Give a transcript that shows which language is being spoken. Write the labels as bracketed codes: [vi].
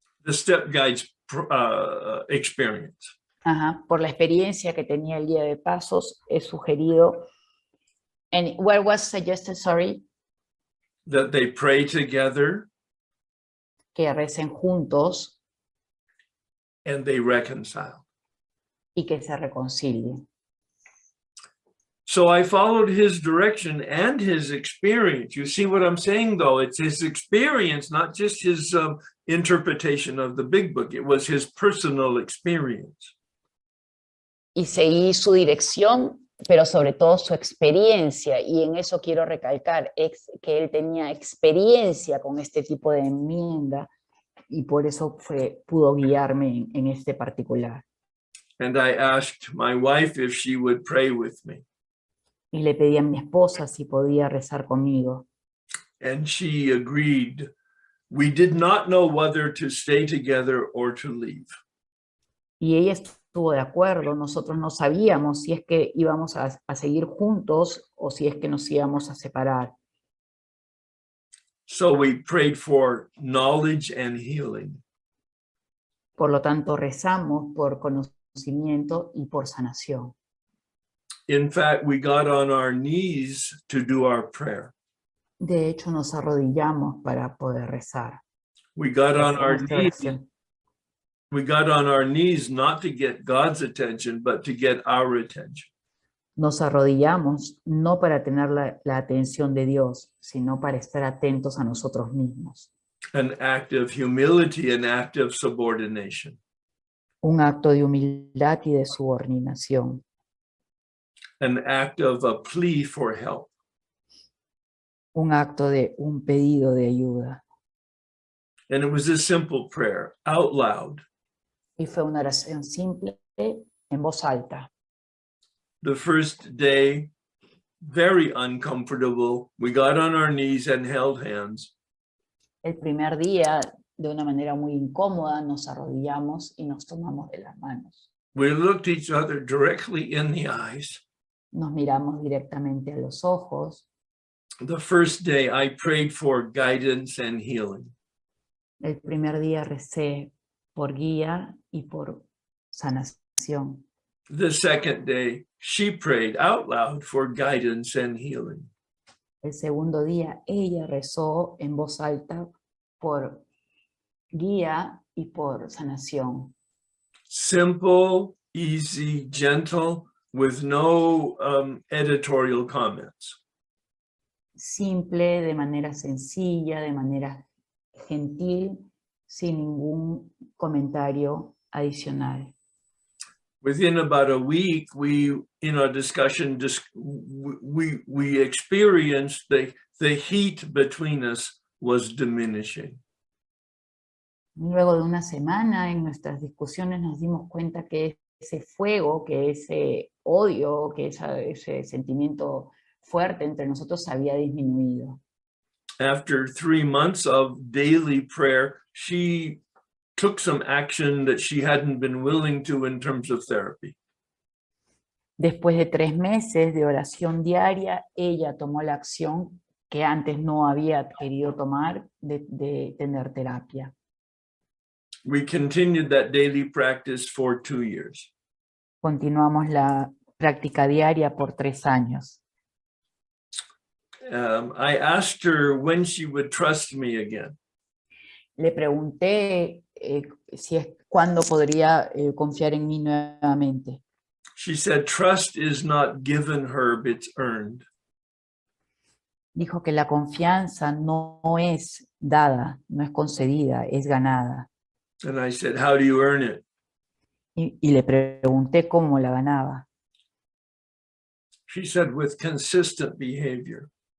[en] The step guide's experience. [es] Ajá, por la experiencia que tenía el guía de pasos, es sugerido. [en] And what was suggested, sorry? That they pray together [es] Que recen juntos [en] and they reconcile. [es] y que se reconcilien. [en] So I followed his direction and his experience. You see what I'm saying, though? It's his experience, not just his interpretation of the big book. It was his personal experience. [es] Y seguí su dirección, pero sobre todo su experiencia, y en eso quiero recalcar que él tenía experiencia con este tipo de enmienda, y por eso pudo guiarme en este particular. [en] And I asked my wife if she would pray with me. [es] Y le pedí a mi esposa si podía rezar conmigo. [en] And she agreed. We did not know whether to stay together or to leave. [es] Y ella estuvo de acuerdo. Nosotros no sabíamos si es que íbamos a seguir juntos o si es que nos íbamos a separar. [en] So we prayed for knowledge and healing. [es] Por lo tanto, rezamos por conocimiento y por sanación. [en] In fact, we got on our knees to do our prayer. [es] De hecho, nos arrodillamos para poder rezar. [en] We got on our [es] Nuestra [en] knees. [es] oración. [en] We got on our knees not to get God's attention, but to get our attention. [es] Nos arrodillamos no para tener la atención de Dios, sino para estar atentos a nosotros mismos. [en] An act of humility, an act of subordination. [es] Un acto de humildad y de subordinación. [en] An act of a plea for help. [es] Un acto de un pedido de ayuda. [en] And it was a simple prayer, out loud. [es] Y fue una oración simple en voz alta. [en] The first day, very uncomfortable. We got on our knees and held hands. [es] El primer día, de una manera muy incómoda, nos arrodillamos y nos tomamos de las manos. [en] We looked each other directly in the eyes. [es] Nos miramos directamente a los ojos. [en] The first day, I prayed for guidance and healing. [es] El primer día recé por guía y por sanación. [en] The second day, she prayed out loud for guidance and healing. [es] El segundo día, ella rezó en voz alta por guía y por sanación. [en] Simple, easy, gentle, with no editorial comments. [es] Simple, de manera sencilla, de manera gentil, sin ningún comentario adicional. [en] Within about a week, we, in our discussion, we experienced the heat between us was diminishing. [es] Luego de una semana, en nuestras discusiones nos dimos cuenta que ese fuego, que ese odio, que ese sentimiento fuerte entre nosotros había disminuido. [en] After 3 months of daily prayer, she took some action that she hadn't been willing to in terms of therapy. [es] Después de 3 meses de oración diaria, ella tomó la acción que antes no había querido tomar de tener terapia. [en] We continued that daily practice for 2 years. [es] Continuamos la práctica diaria por 3 años. [en] I asked her when she would trust me again. [es] Le pregunté cuándo podría confiar en mí nuevamente. [en] She said, trust is not given her, it's earned. [es] Dijo que la confianza no es dada, no es concedida, es ganada. [en] And I said, how do you earn it? [es] Y le pregunté cómo la ganaba. [en] She said, with consistent behavior.